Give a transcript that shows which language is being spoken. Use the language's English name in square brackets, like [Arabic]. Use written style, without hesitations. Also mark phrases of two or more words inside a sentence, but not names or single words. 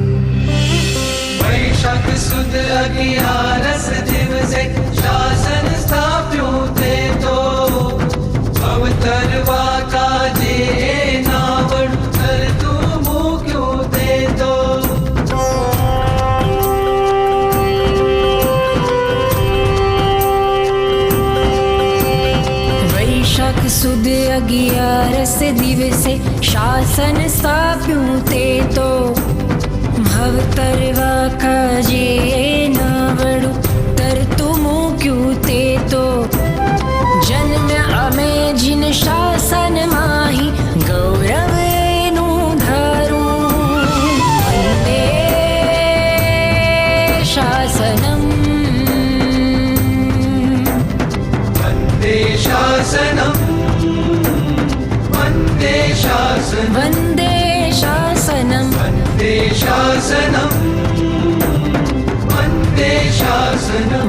[Gujarati] વૈશાખ સુદ 11 દિવસે શાસન સ્થાપ્યો તે તો અવતરવા કાજે નાવડ કર તૂ મુક્યો તે તો વૈશાખ સુદ 11 દિવસે શાસન स्थाप्યું તે તો ભવતરવા કાજે નાવડું તરતું મૂક્યું તે તો જન્મ અમે જીન શાસન માહી ગૌરવ એનું ધારું [Sanskrit] વંદે શાસનમ वन्दे शासनम् वन्दे शासनम् वन्दे शासनम् वन्दे शासनम् वन्दे शासनम्